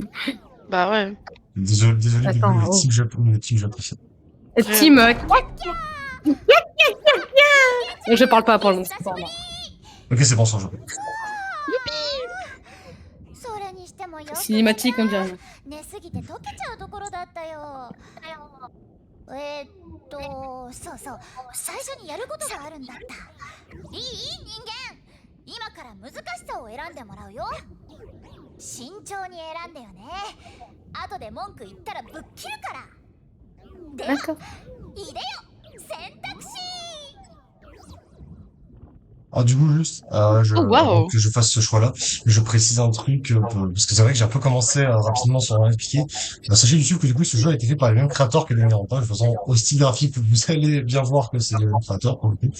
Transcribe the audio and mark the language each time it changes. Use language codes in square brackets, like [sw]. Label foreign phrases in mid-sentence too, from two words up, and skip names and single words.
[fr] Bah ouais. Désolé Attends, le team japonais. Le team japonais. Team. Je parle pas pour l'instant. Ok, c'est bon, c'est en japonais. Cinématique, on dirait. [ja] 寝すぎて溶けちゃうところだったよ。そうそう、最初にやることがあるんだった。いい人間、今から難しさを選んでもらうよ。慎重に選んでよね。後で文句言ったらぶっ切るから。では、 [fr] D'accord. [ja] いでよ、選択肢。 [fr] Alors du coup juste avant que je fasse ce choix-là, je précise un truc parce que c'est vrai que j'ai un peu commencé rapidement sans rien expliquer. Sachez YouTube que du coup ce jeu a été fait par les mêmes créateurs que les Miranpa, de façon au style graphique vous allez bien voir que c'est les mêmes créateurs pour le coup.